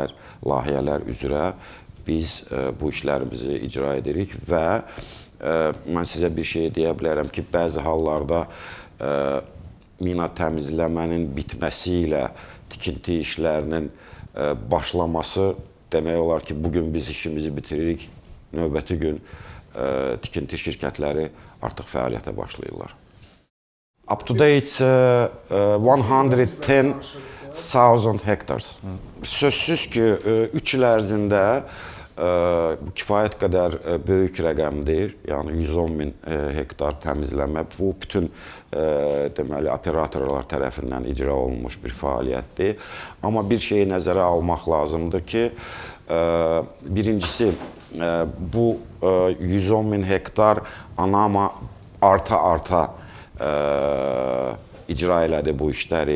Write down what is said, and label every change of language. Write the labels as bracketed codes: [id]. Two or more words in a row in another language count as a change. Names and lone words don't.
[az] layihələr üzrə biz bu işlərimizi icra edirik və mən sizə bir şey deyə bilərəm ki, bəzi hallarda mina təmizləmənin bitməsi ilə tikinti işlərinin başlaması demək olar ki, bugün biz işimizi bitiririk, növbəti gün tikinti şirkətləri artıq fəaliyyətə başlayırlar. [en] Up to date 110,000 hectares. [az] Sözsüz ki, 3 il ərzində bu kifayət qədər böyük rəqəmdir. Yəni 110.000 hektar təmizləmə bu bütün deməli operatorlar tərəfindən icra olunmuş bir fəaliyyətdir. Amma bir şeyi nəzərə almaq lazımdır ki, birincisi bu 110.000 hektar ANAMA arta icra elədi bu işləri.